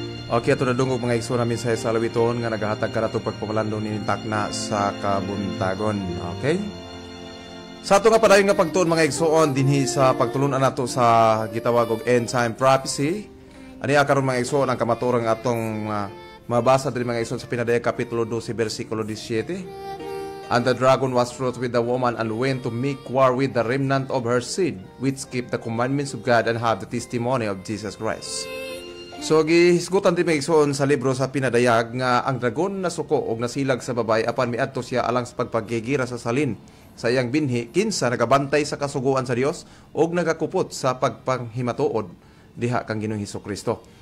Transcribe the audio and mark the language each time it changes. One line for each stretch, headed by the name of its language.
Cebuano: Okay, ato na dungog mga igsoon namin sa salawiton nga nagahatag kanato pagpamalandong ni takna sa kabuntagon. Okay? Sa ato nga padayon nga pagtuon mga igsoon dinhi sa pagtulunan nato sa gitawag og end time prophecy. Ani karon mga igsoon ang kamaturang atong mabasa diri mga igsoon sa Pinadaya kapitulo 12 bersikulo 17.
English: And the dragon was wroth with the woman and went to make war with the remnant of her seed, which keep the commandments of God and have the testimony of Jesus Christ.
Cebuano: So gihisgutan din mga igsoon sa libro sa Pinadayag nga ang dragon nasuko og nasilag sa babay apan miadto siya alang sa pagpagigira sa salin sa iyang binhi kinsa nagabantay sa kasuguan sa Dios og nagakupot sa pagpanghimatuod diha kang Ginoong Hesukristo.